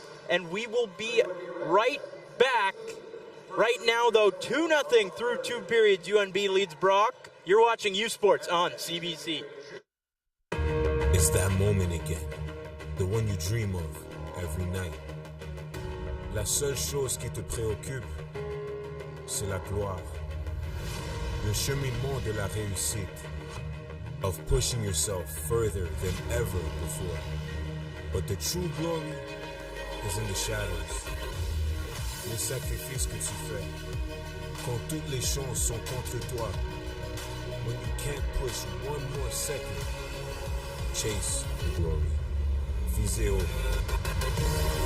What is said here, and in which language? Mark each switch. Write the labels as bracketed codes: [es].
[en] and we will be right back. Right now, though, 2-0 through 2 periods. UNB leads Brock. You're watching U Sports on CBC. It's that moment again. one you dream of every night. [fr] La seule chose qui te préoccupe, c'est la gloire. Le cheminement de la réussite, [en] of pushing yourself further than ever before. But the true glory is in the shadows. [fr] Les sacrifices que tu fais, quand toutes les chances sont contre toi. [en] When you can't push one more second, chase the glory. [fr] Visez haut.